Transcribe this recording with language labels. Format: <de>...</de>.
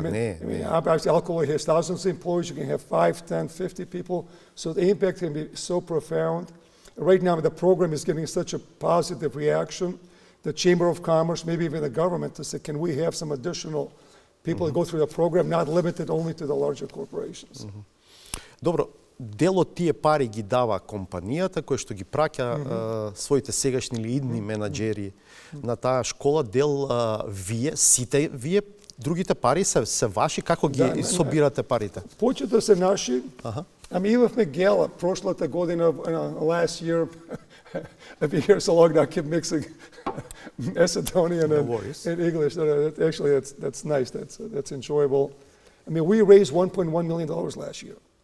<en>Obviously, alcohol has thousands of employees. You can have 5, 10, 50 people. So the impact can be so profound. Right now, the program is getting such a positive reaction. The Chamber of Commerce, maybe even the government, to say, can we have some additional people that go through the program, not limited only to the larger corporations?</en> <mk>Добро, дел од тие пари ги дава компанијата која што ги праќа своите сегашни или идни менаџери на таа школа, дел вие, сите вие, другите пари се ваши, како ги собирате парите? Повеќето се наши. Ами имавме гела прошлата година,</mk> <en>last year, I've been here so long now, I keep mixing Macedonian and English. Actually, that's nice. That's enjoyable. I mean, we raised $1.1 million last year.</en>